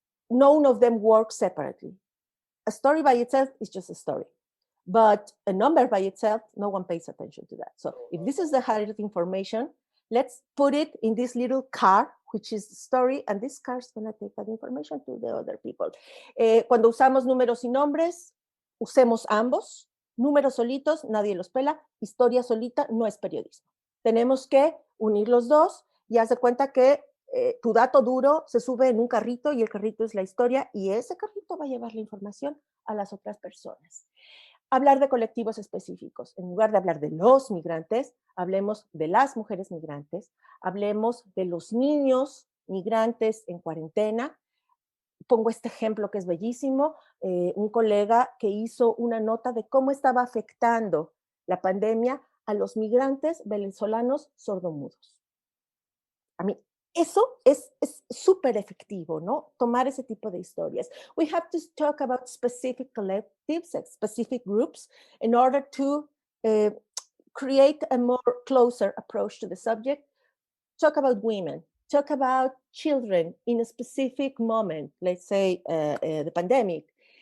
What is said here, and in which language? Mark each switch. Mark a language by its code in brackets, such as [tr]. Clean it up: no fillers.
[en] None of them work separately. A story by itself is just a story, but a number by itself, no one pays attention to that. So if this is the hard information, let's put it in this little car, which is the story, and this car is going to take that information to the other people. [es] Cuando usamos números y nombres, usemos ambos. Números solitos, nadie los pela. Historia solita no es periodismo. Tenemos que unir los dos y haz de cuenta que tu dato duro se sube en un carrito y el carrito es la historia y ese carrito va a llevar la información a las otras personas. Hablar de colectivos específicos. En lugar de hablar de los migrantes, hablemos de las mujeres migrantes, hablemos de los niños migrantes en cuarentena. Pongo este ejemplo que es bellísimo, un colega que hizo una nota de cómo estaba afectando la pandemia a los migrantes venezolanos sordomudos. A mí, eso es súper efectivo, ¿no? Tomar ese tipo de historias. [en] We have to talk about specific collectives, specific groups, in order to create a more closer approach to the subject. Talk about women. Talk about children in a specific moment, let's say the pandemic.